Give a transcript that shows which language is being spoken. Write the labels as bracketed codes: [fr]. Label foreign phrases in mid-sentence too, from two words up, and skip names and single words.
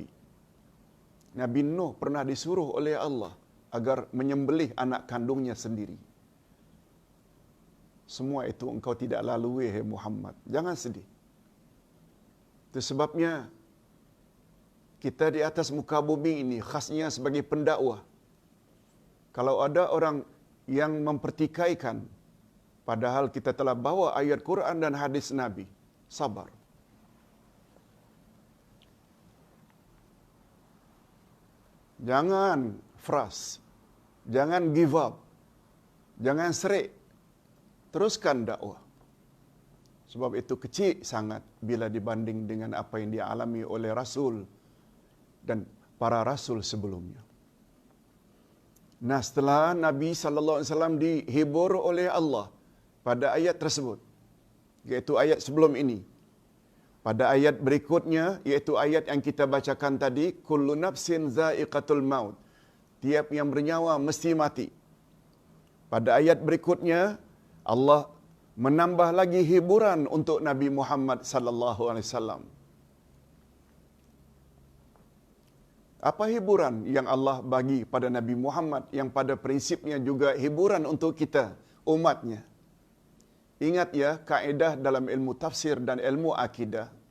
[ms] Nabi Nuh pernah disuruh oleh Allah agar menyembelih anak kandungnya sendiri. Semua itu engkau tidak lalui, hai Muhammad. Jangan sedih. Itu sebabnya kita di atas muka bumi ini khasnya sebagai pendakwah. Kalau ada orang yang mempertikaikan, padahal kita telah bawa ayat Quran dan hadis Nabi, sabar. Jangan frust. Jangan [en] give up. [ms] Jangan serik. Teruskan dakwah. Sebab itu kecil sangat bila dibanding dengan apa yang dialami oleh Rasul dan para Rasul sebelumnya. Nah, setelah Nabi SAW dihibur oleh Allah pada ayat tersebut, iaitu ayat sebelum ini, pada ayat berikutnya, iaitu ayat yang kita bacakan tadi, [ar] كل نفس ذائقة الموت, [ms] tiap yang bernyawa mesti mati. Pada ayat berikutnya, Allah menambah lagi hiburan untuk Nabi Muhammad [ar] صلى الله عليه وسلم. [ms] Apa hiburan yang Allah bagi pada Nabi Muhammad yang pada prinsipnya juga hiburan untuk kita, umatnya? Ingat ya, kaedah dalam ilmu tafsir dan ilmu akidah.